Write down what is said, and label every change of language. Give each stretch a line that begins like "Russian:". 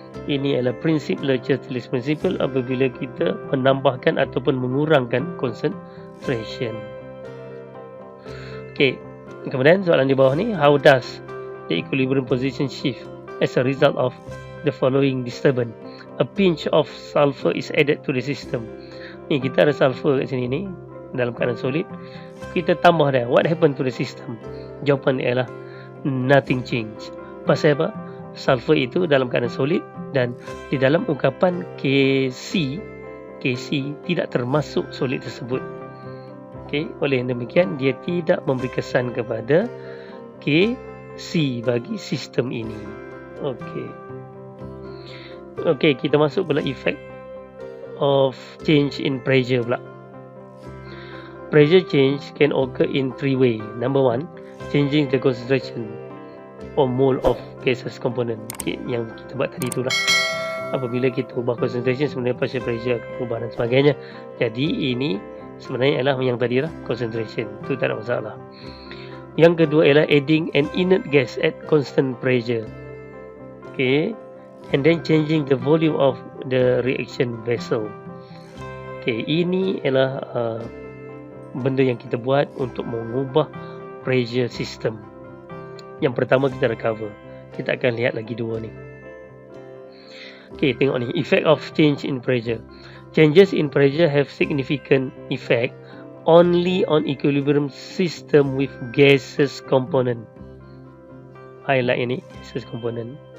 Malay: Ini adalah prinsip Le Chatelier's principle apabila kita menambahkan ataupun mengurangkan concentration. Okay. Kemudian soalan di bawah ni,
English: how does the equilibrium position shift as a result of the following disturbance? A pinch of sulfur is added to the system.
Malay: Ni kita ada sulfur kat sini ni dalam keadaan solid. Kita tambah dia.
English: What happened to the system?
Malay: Jawapan dia ialah
English: nothing change.
Malay: Pasal apa? Sulfur itu dalam keadaan solid dan di dalam ungkapan KC tidak termasuk solid tersebut. Okay, oleh demikian dia tidak memberi kesan kepada KC bagi sistem ini. Okay, kita masuk pula
English: effect of change in pressure
Malay: pula.
English: Pressure change can occur in three ways. Number one, changing the concentration or mole of gaseous component.
Malay: Okay, yang kita buat tadi itulah. Apabila kita ubah concentration, sebenarnya partial pressure akan berubah dan sebagainya. Jadi ini sebenarnya ialah yang tadi lah, concentration. Itu tak ada masalah. Yang kedua ialah
English: adding an inert gas at constant pressure. Okay, and then changing the volume of the reaction vessel.
Malay: Okey, ini ialah benda yang kita buat untuk mengubah pressure system. Yang pertama kita dah cover. Kita akan lihat lagi dua ni.
English: Okey,
Malay: tengok ni,
English: effect of change in pressure. Changes in pressure have significant effect only on equilibrium system with gaseous component. Highlight ini, gaseous component.